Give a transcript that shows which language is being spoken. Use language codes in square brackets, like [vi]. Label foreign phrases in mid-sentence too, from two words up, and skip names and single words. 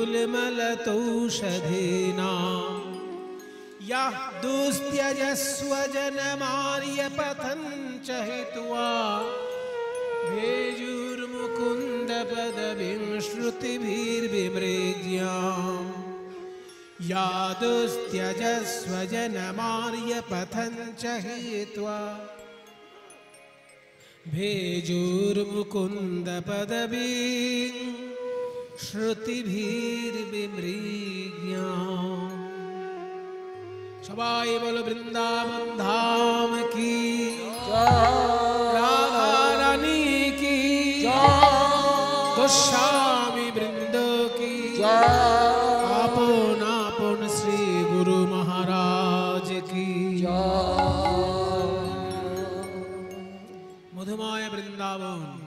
[sa] गुल्मलतौषधीनां यः दुस्त्यजस्वजनमार्यपथं च हित्वा भेजुर्मुकुन्दपदवीं श्रुतिभिर्विमृज्याम् या दुस्त्यजस्वजनमार्यपथं च हित्वा भेजुर्मुकुन्दपदवीं श्रुतिभिर्विमृज्याम् [bn] সবাই বলো বৃন্দাবন ধাম কি রাধা রানী কি গোস্বামী বৃন্দ কি আপন আপন শ্রী গুরু মহারাজ কি মধুময় বৃন্দাবন।